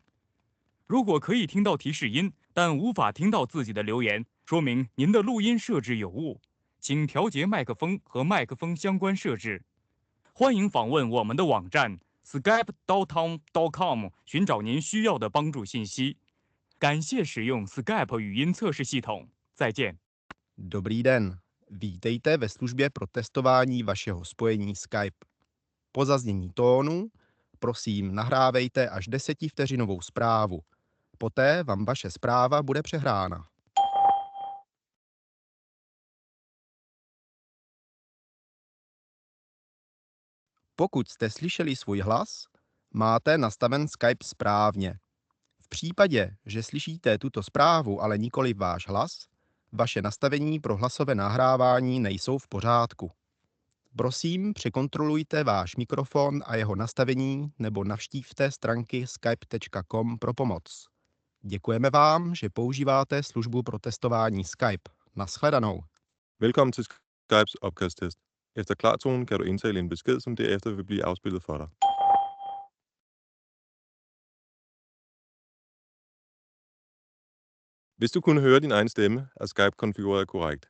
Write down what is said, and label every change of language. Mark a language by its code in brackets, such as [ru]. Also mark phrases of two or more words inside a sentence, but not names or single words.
[zh] 如果可以听到提示音，但无法听到自己的留言，说明您的录音设置有误，请调节麦克风和麦克风相关设置。欢迎访问我们的网站 skype.com 寻找您需要的帮助信息。感谢使用 Skype 语音测试系统。再见。 [cs] Dobrý den, vítejte ve službě pro testování vašeho spojení Skype. Po zaznění tónu, prosím, nahrávejte až 10vteřinovou zprávu. Poté vám vaše zpráva bude přehrána. Pokud jste slyšeli svůj hlas, máte nastaven Skype správně. V případě, že slyšíte tuto zprávu, ale nikoli váš hlas, vaše nastavení pro hlasové nahrávání nejsou v pořádku. Prosím, překontrolujte váš mikrofon a jeho nastavení nebo navštívte stránky skype.com pro pomoc. Děkujeme vám, že používáte službu pro testování Skype. Naschledanou. [da] Velkommen til Skypes opkasttest. Efter klartonen kan du indtale en besked, som derefter vil blive afspillet for dig. Hvis du kunne høre din egen stemme, er Skype konfigureret korrekt.